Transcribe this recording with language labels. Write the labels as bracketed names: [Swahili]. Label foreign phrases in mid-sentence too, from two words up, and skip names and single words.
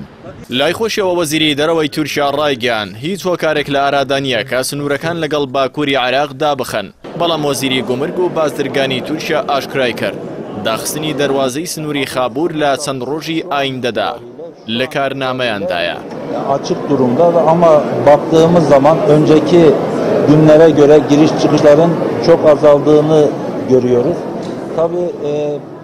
[Central Kurdish] لای خۆشیەوە وەزیری دەرەوەی تورکیا ڕایگەیاند هیچ هۆکارێک لە ئارادانیە کە سنوورەکان لەگەڵ باکووری عێراق دابخەن بەڵام وەزیری گومرگ و بازرگانی تورکیا ئاشکرای کرد داخستنی دەواازەی سنووری خابوور لە çەند ڕۆژی ئایندەدا لە کارنامەیاندایە. [Turkish] Açık durumda ama baktığımız zaman önceki günlere göre giriş çıkışların çok azaldığını görüyoruz. Tabii